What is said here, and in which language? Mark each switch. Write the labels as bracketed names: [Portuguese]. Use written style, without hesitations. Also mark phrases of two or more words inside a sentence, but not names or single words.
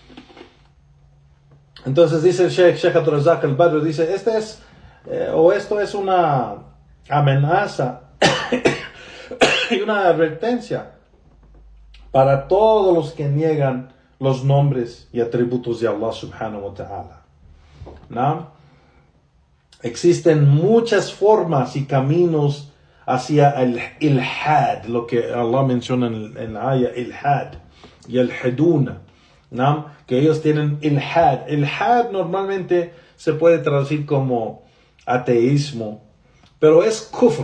[Spanish] Entonces dice el Sheikh Abdurrazzaq al-Badr, dice, esto es una amenaza y una advertencia para todos los que niegan los nombres y atributos de Allah [Arabic] سبحانه وتعالى. [Spanish] ¿No? Existen muchas formas y caminos hacia el ilhad, lo que Allah menciona en la ayah, ilhad, y el heduna, ¿no? Que ellos tienen ilhad. Ilhad normalmente se puede traducir como ateísmo, pero es kufr.